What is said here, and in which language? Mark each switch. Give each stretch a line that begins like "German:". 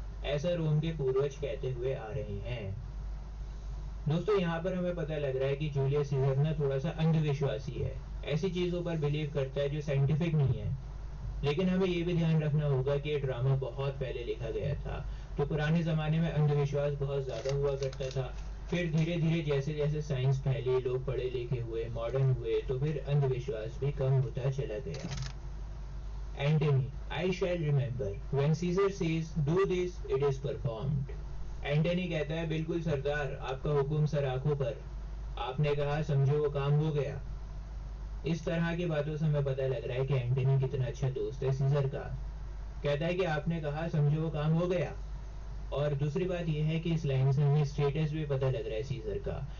Hindi: ऐसा रोम के पूर्वज कहते हुए आ रहे हैं। दोस्तों यहाँ पर हमें पता लग रहा है कि जूलियस सीजर ना थोड़ा सा अंधविश्वासी है, ऐसी चीजों पर बिलीव करता है जो साइंटिफिक नहीं है। लेकिन हमें ये भी ध्यान रखना होगा कि ये ड्रामा बहुत पहले लिखा गया था, तो पुराने जमाने में अंधविश्वास बहुत ज्यादा हुआ करता था। फिर धीरे धीरे जैसे जैसे साइंस फैली, लोग पढ़े लिखे हुए, मॉडर्न हुए, तो फिर अंधविश्वास भी कम होता चला गया।
English: Antony, I shall remember. When Caesar says, do this, it is performed.
Hindi: Antony कहता है, बिल्कुल सरदार, आपका हुक्म सर आंखों पर, आपने कहा समझो वो काम हो गया। इस तरह की बातों से हमें पता लग रहा है कि एंटनी कितना अच्छा दोस्त है सीजर का। कहता है कि आपने कहा समझो वो काम हो गया। और दूसरी बात यह है कि इस लाइन से हमें स्टेटस भी पता लग रहा है सीजर का।